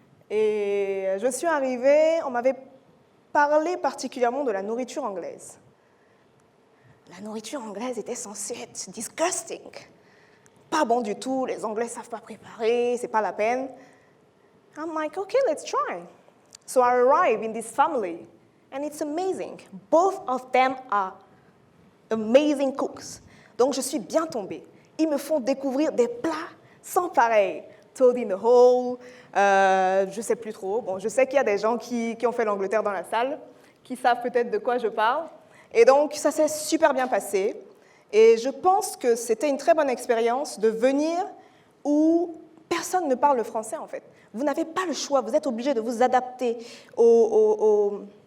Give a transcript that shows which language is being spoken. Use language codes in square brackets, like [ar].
[fr] Et je suis arrivée, on m'avait parlé particulièrement de la nourriture anglaise. La nourriture anglaise était censée être disgusting. Pas bon du tout, les Anglais ne savent pas préparer, c'est pas la peine. [en] I'm like, okay, let's try. So I arrive in this family, and it's amazing. Both of them are amazing cooks. [fr] Donc je suis bien tombée. Ils me font découvrir des plats sans pareil. Toad in the hole, je ne sais plus trop. Bon, je sais qu'il y a des gens qui ont fait l'Angleterre dans la salle, qui savent peut-être de quoi je parle. Et donc ça s'est super bien passé. Et je pense que c'était une très bonne expérience de venir où personne ne parle le français, en fait. Vous n'avez pas le choix, vous êtes obligé de vous adapter aux